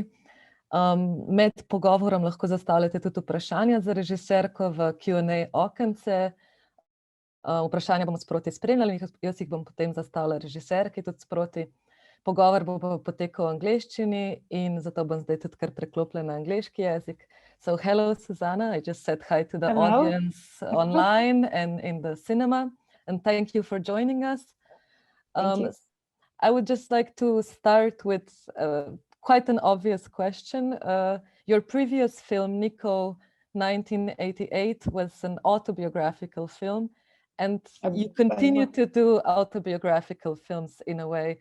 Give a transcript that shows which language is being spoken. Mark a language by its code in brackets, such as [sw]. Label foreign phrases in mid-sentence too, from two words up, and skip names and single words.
[sl] Med pogovorom lahko zastavljate tudi vprašanja za režiserko v Q&A okence. Vprašanja bomo sproti spremljali, jaz jih bom potem zastavila režiserki tudi sproti. Pogovor bo potekal v angleščini in zato bom zdaj tudi kar preklopila na angleški jezik. [en] So hello, Susanna. I just said hi to the audience online and in the cinema, and thank you for joining us. Thank you. I would just like to start with quite an obvious question. Your previous film, Nico, 1988, was an autobiographical film, and you continue to do autobiographical films in a way.